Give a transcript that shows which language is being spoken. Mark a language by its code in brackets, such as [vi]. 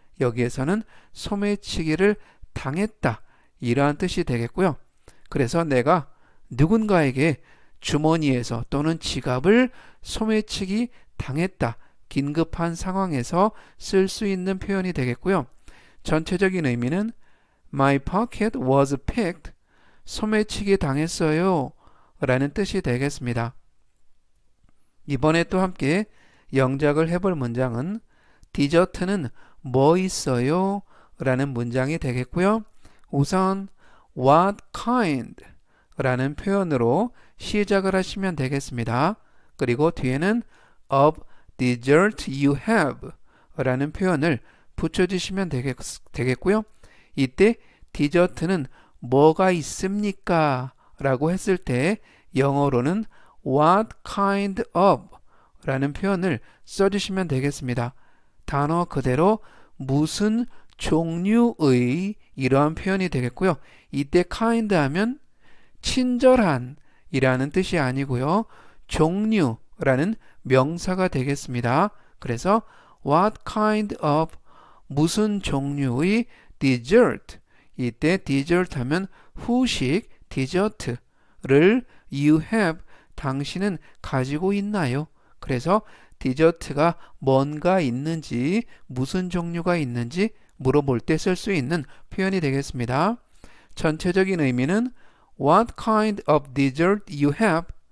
[ko] 여기에서는 소매치기를 당했다. 이러한 뜻이 되겠고요. 그래서 내가 누군가에게 주머니에서 또는 지갑을 소매치기 당했다. 긴급한 상황에서 쓸 수 있는 표현이 되겠고요. 전체적인 의미는 [en] My pocket was picked. [ko] 소매치기 당했어요. 라는 뜻이 되겠습니다. 이번에 또 함께 영작을 해볼 문장은 디저트는 뭐 있어요? 라는 문장이 되겠고요. 우선 [en] What kind? [ko] 라는 표현으로 시작을 하시면 되겠습니다. 그리고 뒤에는 [en] of dessert you have [ko] 라는 표현을 붙여주시면 되겠고요. 이때 디저트는 뭐가 있습니까? 라고 했을 때 영어로는 [en] what kind of [ko] 라는 표현을 써주시면 되겠습니다. 단어 그대로 무슨 종류의 이러한 표현이 되겠고요. 이때 kind 하면 친절한 이라는 뜻이 아니고요. 종류라는 명사가 되겠습니다. 그래서 [en] what kind of [ko] 무슨 종류의 dessert 이때 dessert 하면 후식 디저트를 [en] you have [ko] 당신은 가지고 있나요? 그래서 디저트가 뭔가 있는지 무슨 종류가 있는지 물어볼 때 쓸 수 있는 표현이 되겠습니다. 전체적인 의미는 [en] What kind of dessert you have?